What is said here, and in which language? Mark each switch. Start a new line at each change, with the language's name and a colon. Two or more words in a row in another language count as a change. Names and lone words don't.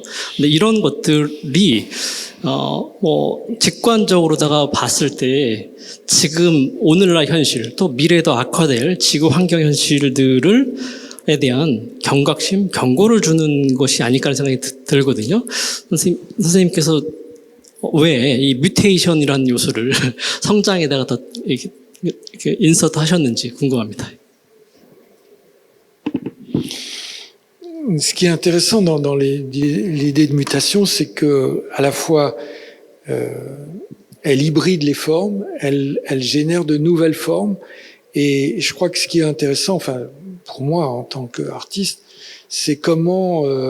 Korean: 근데 이런 것들이 직관적으로다가 봤을 때 지금 오늘날 현실 또 미래에도 악화될 지구 환경 현실들을 대한 경각심, 경고를 주는 것이 아닐까 하는 생각이 들거든요. 선생님께서 왜 이 뮤테이션이라는 요소를 성장에다가 더 이렇게 인서트 하셨는지 궁금합니다.
French: Ce qui est intéressant dans l'idée de mutation, c'est que à la fois elle hybride les formes, elle génère de nouvelles formes, et je crois que ce qui est intéressant, enfin pour moi en tant qu'artiste, c'est comment